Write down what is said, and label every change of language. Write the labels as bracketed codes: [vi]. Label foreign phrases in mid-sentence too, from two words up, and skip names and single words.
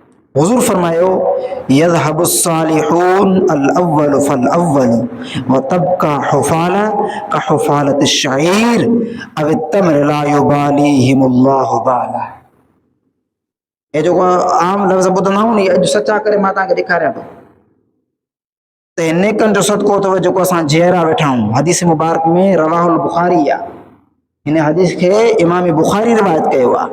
[sd] حضور فرمايو [ar] يذهب الصالحون الاول فالاول وتبقى حفالة كحفالة الشعير او التمر لا يباليهم الله بالا. [sd] یہ جو عام لفظ ٻڌندا آहियूं नी अॼु सचा करे मां तव्हांखे ॾेखारियां थो त नेकनि जो सदको अथव जेको असां जहिड़ा वेठा आहियूं. हदीस मुबारक में [ar] رواه البخاري [sd] आहे. हिन हदीस खे इमाम बुखारी रिवायत कयो आहे.